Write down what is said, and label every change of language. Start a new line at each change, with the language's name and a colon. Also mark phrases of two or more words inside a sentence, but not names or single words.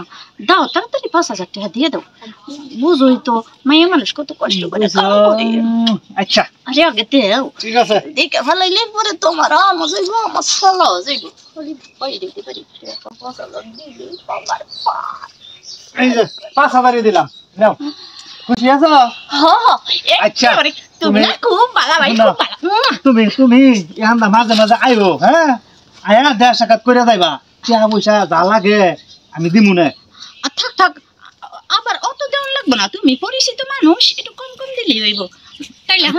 Bangla: দাও তাড়াতাড়ি 5000 টাকা দিয়ে দাও, বুঝোই তো মাইয়া মানুষ কত কষ্ট করে কাম করে। আচ্ছা আরে আগে দেও, ঠিক আছে। দেখে ফেলাইলে পরে তোমার আমার যাইব, আমার সালাও যাইব। ওই দিতে পারি 5000 দিবি বাবার পা। এই যে 5000 দিলাম নাও। খুশি আছো? হ হ আচ্ছা, একেবারে তুমি না খুব ভালো ভাই না, খুব ভালো তুমি এখানটা মাঝে মাঝে আইও, হ্যাঁ? আয়া দেয়া সাক্ষাৎ করে যাইবা। টাকা পয়সা যা লাগে আমি দিমু না। থাক থাক আবার অত দেওয়ার লাগবে না তুমি পরিচিত মানুষ একটু কম কম দিলেই হইব তাইলে এখন